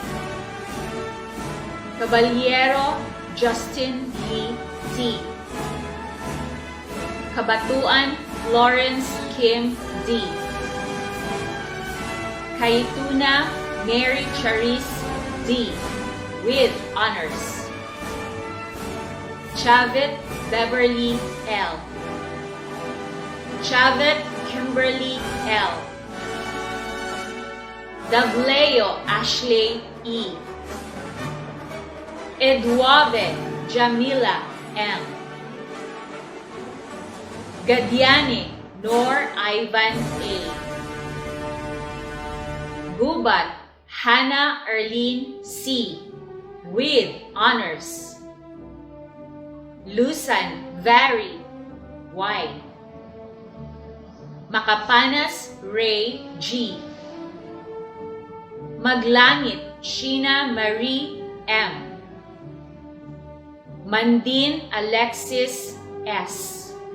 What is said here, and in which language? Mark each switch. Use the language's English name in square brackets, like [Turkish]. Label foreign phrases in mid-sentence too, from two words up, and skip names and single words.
[English] Caballero Justin Lee T. Kabatuan Lawrence Kim D. Kaituna Mary Charis D. with honors. Chavit Beverly L. Chavit Kimberly L. Dableo Ashley E. Eduave Jamila M. Gadiani Nor Ivan A. Gubat Hannah Erlene C. with honors. Lusan Vary Y. Makapanas Ray G. Maglangit Sheena Marie M. Mandin Alexis S.